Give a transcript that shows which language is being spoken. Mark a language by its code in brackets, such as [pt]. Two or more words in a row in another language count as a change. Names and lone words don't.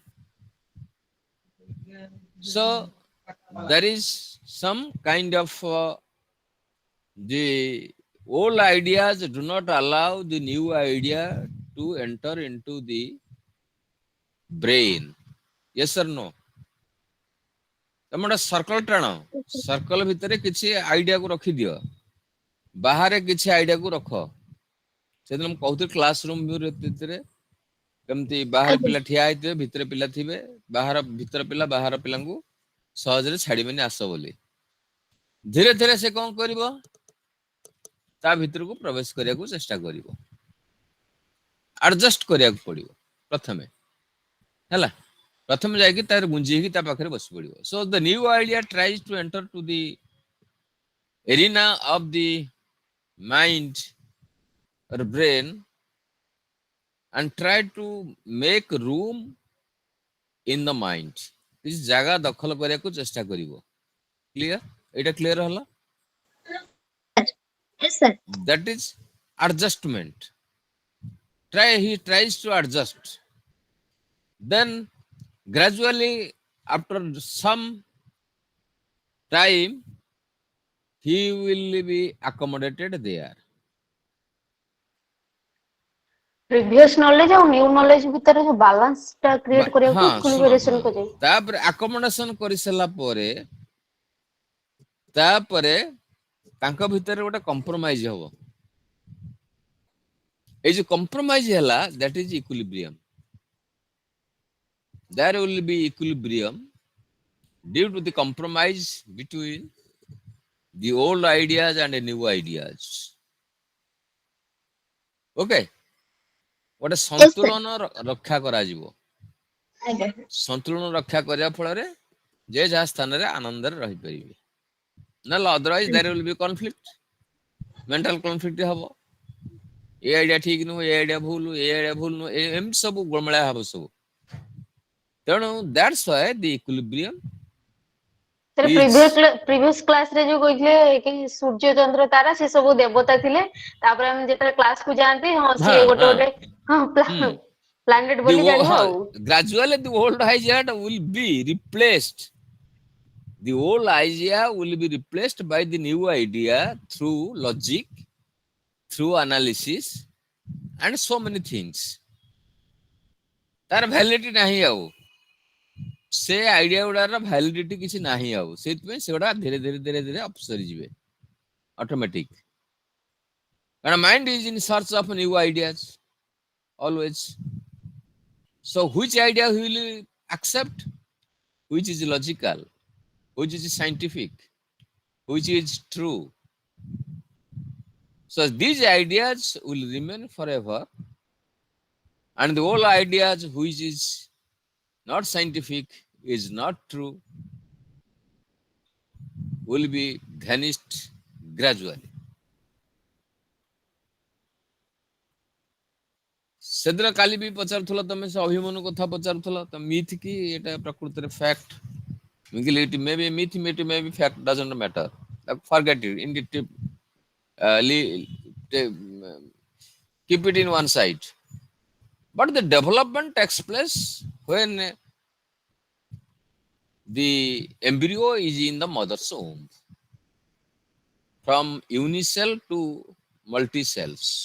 [en] So there is some kind of the old ideas do not allow the new idea to enter into the brain. Yes or no? [or] ତମେ ଗୋଟେ ସର୍କଲ ଟାଣ, ସର୍କଲ ଭିତରେ କିଛି ଆଇଡିଆକୁ ରଖିଦିଅ, ବାହାରେ କିଛି ଆଇଡିଆକୁ ରଖ। ସେଦିନ ମୁଁ କହୁଥିଲି [en] class room [or] ଭିତରେ କେମିତି ବାହାରେ ପିଲା ଠିଆ ହେଇଥିବେ, ଭିତରେ ପିଲା ଥିବେ, ଭିତର ପିଲା ବାହାର ପିଲାଙ୍କୁ ସହଜରେ ଛାଡିବେନି ଆସ ବୋଲି। ଧୀରେ ଧୀରେ ସେ କଣ କରିବ, ତା ଭିତରକୁ ପ୍ରବେଶ କରିବାକୁ ଚେଷ୍ଟା କରିବ, ଆଡଜଷ୍ଟ କରିବାକୁ ପଡିବ ପ୍ରଥମେ, ହେଲା। ପ୍ରଥମେ ଯାଇକି ତାର ଗୁଞ୍ଜି ହେଇକି ତା ପାଖରେ ବସି ପଡିବ। [en] so the new idea tries to enter to the arena of the mind or brain and try to make room in the mind. [or] କିଛି ଜାଗା ଦଖଲ କରିବାକୁ ଚେଷ୍ଟା କରିବ। କ୍ଲିୟର? ଏଇଟା କ୍ଲିୟର ହେଲା? [en] yes sir, That is adjustment. He tries to adjust. Then gradually after some time he will be accommodated there. previous knowledge [or] ଆଉ [en] new knowledge [or] ଭିତରେ ଯୋଉ ବାଲାନ୍ସ ଟା କ୍ରିଏଟ କରିବାକୁ ହଁ ଶୁଣ, ଇକ୍ୱିଲିବ୍ରେସନ ହଁ ଖୋଜେ। ତାପରେ ଆକୋମୋଡେସନ କରିସାରିଲା ପରେ ତାପରେ ତାଙ୍କ ଭିତରେ ଗୋଟେ କମ୍ପ୍ରୋମାଇଜ ହବ। ଏଇ ଯୋଉ କମ୍ପ୍ରୋମାଇଜ ହେଲା, [en] that is equilibrium. There will be equilibrium due to the compromise between the old ideas and the new ideas. [or] Okay? ଗୋଟେ ସନ୍ତୁଳନ ରକ୍ଷା କରାଯିବ। ସନ୍ତୁଳନ ରକ୍ଷା କରିବା ଫଳରେ ଯେ ଯାହା ସ୍ଥାନରେ ଆନନ୍ଦରେ ରହିପାରିବେ। [en] ନହେଲେ ଅଦରୱାଇଜ there will be conflict. mental conflict ହବ। [or] ଏ ଆଇଡିଆ ଠିକ ନୁହଁ, ଏ ଆଇଡିଆ ଭୁଲ, ଏ ଆଇଡିଆ ଭୁଲ ନୁହଁ, ଏମିତି ସବୁ ଗୋଳମେଳା ହବ ସବୁ। [en] ତେଣୁ that's why the equilibrium [or] ପ୍ରିଭିୟସ୍ କ୍ଲାସ ରେ ଯୋଉ କହିଥିଲେ କି ସୂର୍ଯ୍ୟ ଚନ୍ଦ୍ର ତାରା ସେ ସବୁ ଦେବତା ଥିଲେ, ତାପରେ ଆମେ ଯେତେବେଳେ କ୍ଲାସ କୁ ଯାଆନ୍ତି ହଁ ସିଏ ଗୋଟେ ଗୋଟେ ପ୍ଲାନେଟ ବୋଲି ଜାଣିବା ଆଉ। [en] gradually the old idea will be replaced. The old idea will be replaced by the new idea through logic, through analysis and so many things. [or] ତାର ଭ୍ୟାଲିଡିଟି ନାହିଁ ଆଉ, ସେ ଆଇଡିଆ ଗୁଡାର ଭ୍ୟାଲିଡିଟି କିଛି ନାହିଁ ଆଉ, ସେଇଥିପାଇଁ ସେଗୁଡା ଧୀରେ ଧୀରେ ଧୀରେ ଧୀରେ ଅପସରି ଯିବେ ଅଟୋମେଟିକ। [en] କାରଣ mind is in search of new ideas always. So which idea he will accept, which is logical, which is scientific, which is true. So these ideas will remain forever, and the old ideas which is not scientific, is not true, will be vanished gradually. [or] ସେଦିନ କାଲି ବି ପଚାରୁଥିଲ ତମେ ସେ ଅଭିମନ୍ୟୁ କଥା ପଚାରୁଥିଲ ତ ମିଥ୍ କି ଏଟା ପ୍ରକୃତରେ ଫ୍ୟାକ୍ଟ [en] it may be myth, it may be fact, doesn't matter. Forget it. Keep it in one side. But the development takes place when the embryo is in the mother's womb, from unicell to multicells.